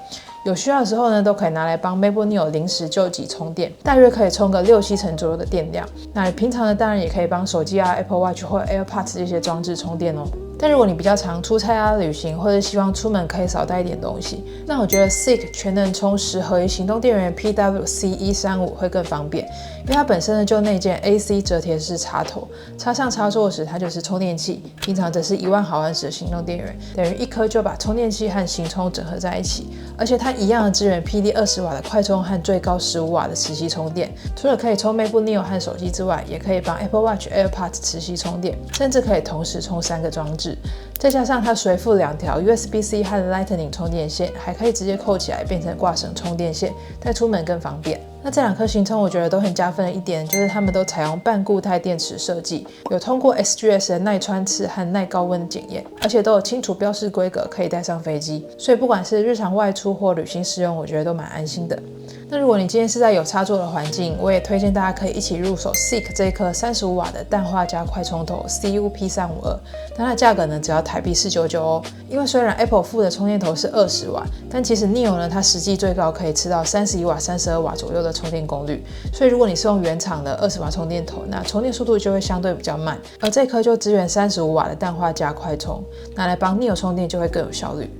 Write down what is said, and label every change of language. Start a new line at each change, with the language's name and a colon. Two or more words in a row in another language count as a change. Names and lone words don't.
Chinese: 有需要的時候呢，都可以拿來幫 MacBook Neo 臨時救急充電，大約可以充個6-7成左右的電量。那你平常呢，當然也可以幫手機啊、Apple Watch 或 AirPods 這些裝置充電哦。但如果你比較常出差啊、旅行，或者希望出門可以少帶一點東西，那我覺得 SICK 全能充10合1行動電源 PWC135 會更方便，因為它本身呢就內建 AC 折疊式插頭，插上插座時它就是充電器，平常则是10000毫安时的行動電源，等於一顆就把充電器和行充整合在一起，而且它一樣的支援 PD 20瓦的快充和最高15瓦的磁吸充電。除了可以充 MacBook Neo 和手機之外，也可以幫 Apple Watch、AirPods 磁吸充電，甚至可以同時充3個裝置。再加上它隨附2條 USB-C 和 Lightning 充電線，還可以直接扣起來變成掛繩充電線，帶出門更方便。那這2顆行充我覺得都很加分的一點，就是它們都採用半固態電池設計，有通過 SGS 的耐穿刺和耐高溫檢驗，而且都有清楚標示規格，可以帶上飛機。所以不管是日常外出或旅行使用，我覺得都蠻安心的。那如果你今天是在有插座的環境，我也推薦大家可以一起入手 SICK 這一顆35瓦的氮化鎵快充頭 CUP352，但它的價格呢只要台幣499哦。因為雖然 Apple 附的充電頭是20瓦，但其實 Neo 呢它實際最高可以吃到31瓦、32瓦左右的充電功率，所以如果你是用原廠的20瓦充電頭，那充電速度就會相對比較慢，而這顆就支援35瓦的氮化鎵快充，拿來幫 Neo 充電就會更有效率。